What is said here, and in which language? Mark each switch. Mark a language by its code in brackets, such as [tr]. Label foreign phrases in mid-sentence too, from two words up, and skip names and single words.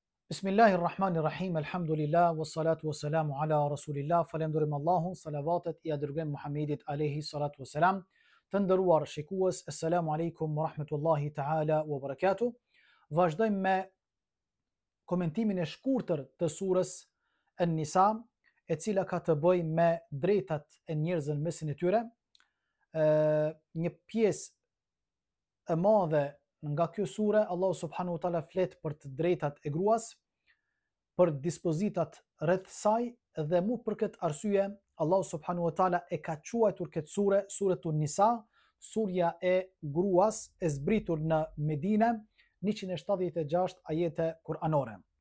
[ar] بسم الله الرحمن الرحيم، الحمد لله، والصلاة والسلام على رسول الله, [sq] falenderojmë Allahun, salavatet I dërgojmë Muhamedit [ar] عليه الصلاة والسلام. [sq] Të nderuar shikues, [ar] السلام عليكم ورحمة الله تعالى وبركاته. [sq] Vazhdojmë me komentimin e shkurtër të surës An-Nisa, e cila ka të bëjë me drejtat e njerëzve në mesin e tyre. Një pjesë e madhe nga kjo sure, Allahu [ar] سبحانه وتعالى [sq] flet për të drejtat e gruas, për dispozitat rreth saj, dhe mu për këtë arsye Allahu [ar] سبحانه وتعالى [sq] e ka quajtur këtë sure [ar] سورة النساء, [sq] surja e gruas, e zbritur në Medinë, 176 ajete kuranore.